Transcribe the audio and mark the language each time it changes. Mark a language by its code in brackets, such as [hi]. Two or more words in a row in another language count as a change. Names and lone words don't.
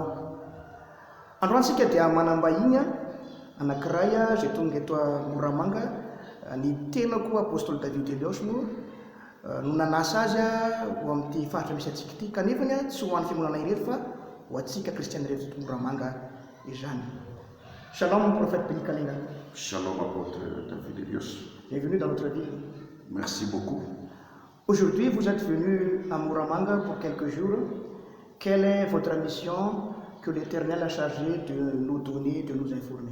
[mg] Androantsika dia manambahiny anankiray izay tonga eto Moramanga, ny tenako apôstôly David Elios no nanasa azy ho amin'ity faritra misy atsika ity, kanefany tsy ho an'ny fiangonana irery fa ho atsika kristiany irery eto Moramanga izany. [fr] Shalom, prophète Billy Kalinga. Shalom, apôtre David Elios. Bienvenue dans notre ville. Merci beaucoup. Aujourd'hui, vous êtes venu à Moramanga pour quelques jours. Quelle est votre mission que l'Éternel a chargé de nous donner, de nous informer?